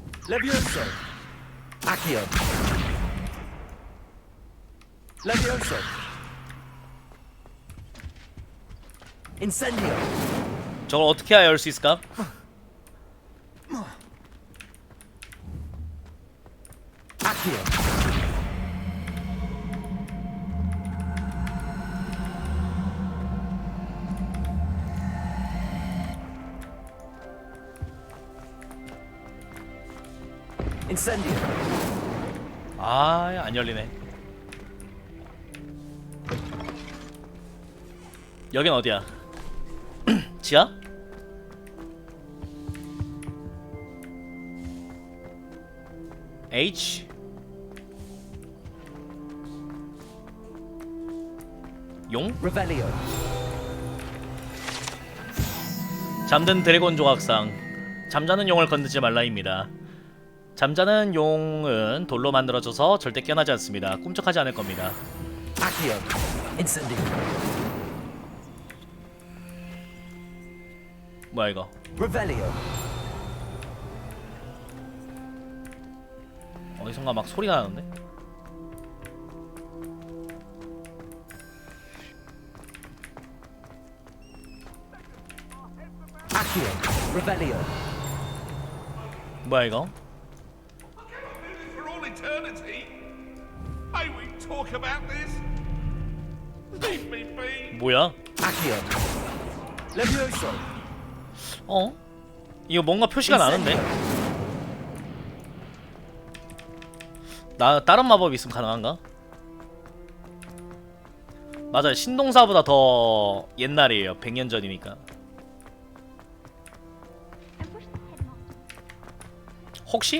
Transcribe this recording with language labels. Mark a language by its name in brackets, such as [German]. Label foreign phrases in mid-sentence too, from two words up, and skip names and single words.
[Korean] Levioso. Accio. Levioso. Incendio. 저걸 어떻게 해야 열 수 있을까? Accio. Incendio. 아, 안 열리네. 여긴 어디야? 지하? H? 용? Revelio. 잠든 드래곤 조각상. 잠자는 용을 건드지 말라입니다. 잠자는 용은 돌로 만들어져서 절대 깨어나지 않습니다. 꿈쩍하지 않을 겁니다. Accio. Incendio. 뭐야 이거? Revelio. 어디선가 막 소리가 나는데? Accio. Revelio. 뭐야 이거? [English] For all eternity? May we talk about this? Leave me be. [Korean] 뭐야? Accio. Levioso. 어? 이거 뭔가 표시가 나는데? 나 다른 마법이 있으면 가능한가? 맞아요. 신동사보다 더 옛날이에요. 100년 전이니까. 혹시?